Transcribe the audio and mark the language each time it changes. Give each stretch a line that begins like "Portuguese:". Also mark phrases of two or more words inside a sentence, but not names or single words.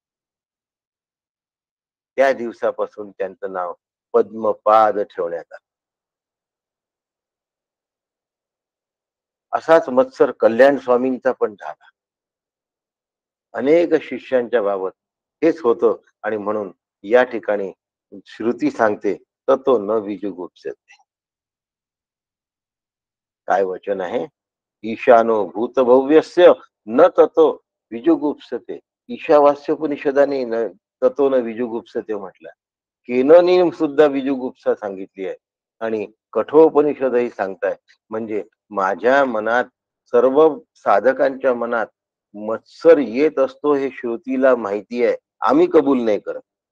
Marathi: त्या दिवसापासून त्यांचं नाव पद्मपाद ठेवण्यात आलं. असाच मत्सर कल्याण स्वामींचा पण झाला. अनेक शिष्यांच्या बाबत हेच होतं आणि म्हणून या ठिकाणी श्रुती सांगते,
Sanskrit: ततो न विजुगुप्स्यते.
Marathi: काय वचन आहे?
Sanskrit: ईशानो भूतभव्यस्य न ततो विजुगुप्सते.
Marathi: ईशावास्योपनिषदाने
Sanskrit: ततो न विजुगुप्सते
Marathi: म्हटलं. केननी सुद्धा विजुगुप्सा सांगितली आहे आणि कठोपनिषदही सांगताय. म्हणजे माझ्या मनात, सर्व साधकांच्या मनात मत्सर येत असतो हे श्रुतीला माहिती आहे. आम्ही कबूल नाही करत.